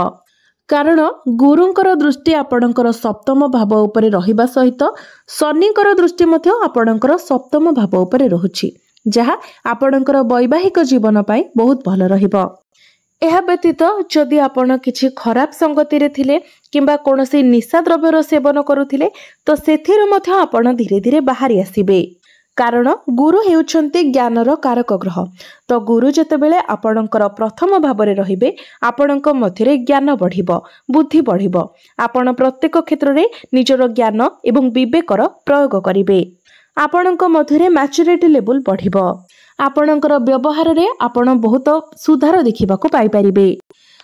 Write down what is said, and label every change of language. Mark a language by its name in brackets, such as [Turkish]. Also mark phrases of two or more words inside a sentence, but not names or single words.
[Odia] କାରଣ ଗୁରୁଙ୍କର ଦୃଷ୍ଟି ଆପଣଙ୍କର ସପ୍ତମ ଭାବ ଉପରେ ରହିବା ସହିତ ଶନିଙ୍କର ଦୃଷ୍ଟି ମଧ୍ୟ ଆପଣଙ୍କର ସପ୍ତମ ଭାବ ଉପରେ ରହୁଛି ଯାହା ଆପଣଙ୍କର ବୈବାହିକ ଜୀବନ ପାଇଁ ବହୁତ ଭଲ ରହିବ। ଏହା ବ୍ୟତୀତ ଯଦି ଆପଣ କିଛି ଖରାପ ସଙ୍ଗତି ରେ ଥିଲେ କିମ୍ବା କୌଣସି ନିଶା ଦ୍ରବ୍ୟର ସେବନ କରୁଥିଲେ ତ ସେଥିରୁ ମଧ୍ୟ ଆପଣ ଧୀରେ ଧୀରେ ବାହାରି ଆସିବେ। କାରଣ ଗୁରୁ ହେଉଛନ୍ତି ଜ୍ଞାନର କାରକ ଗ୍ରହ। ତ ଗୁରୁ ଯେତେବେଳେ ଆପଣଙ୍କର ପ୍ରଥମ ଭାବ ରେ ରହିବେ ଆପଣଙ୍କ ମଧ୍ୟରେ ଜ୍ଞାନ ବଢ଼ିବ, ବୁଦ୍ଧି ବଢ଼ିବ। ଆପଣ ପ୍ରତ୍ୟେକ କ୍ଷେତ୍ର ରେ ନିଜର ଜ୍ଞାନ ଏବଂ ବିବେକର ପ୍ରୟୋଗ କରିବେ। ଆପଣଙ୍କ ମଧ୍ୟରେ [English] maturity level [Odia] ବଢ଼ିବ। ଆପଣଙ୍କର ବ୍ୟବହାର ରେ ଆପଣ ବହୁତ ସୁଧାର ଦେଖିବାକୁ ପାଇ ପାରିବେ।